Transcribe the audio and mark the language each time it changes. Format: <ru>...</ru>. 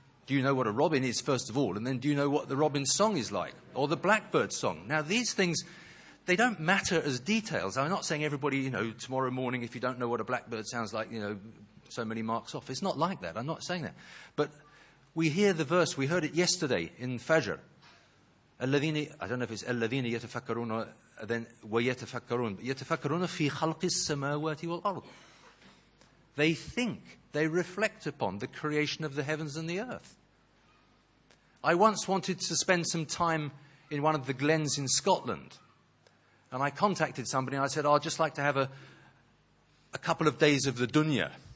<en>Do you know what a robin is, first of all? And then do you know what the robin song is like? Or the blackbird song? Now, these things, they don't matter as details. I'm not saying everybody, tomorrow morning, if you don't know what a blackbird sounds like, so many marks off. It's not like that. I'm not saying that. But we hear the verse. We heard it yesterday in Fajr. I don't know if it's</en> <ar>الَّذِينَ يَتَفَكَّرُونَ</ar> <en>then</en> <ar>وَيَتَفَكَّرُونَ يَتَفَكَّرُونَ فِي خَلْقِ السَّمَاوَاتِ وَالْأَرْضِ.</ar> <en>They think, they reflect upon the creation of the heavens and the earth. I once wanted to spend some time in one of the glens in Scotland. And I contacted somebody and I said, I'd just like to have a couple of days of the dunya.</en>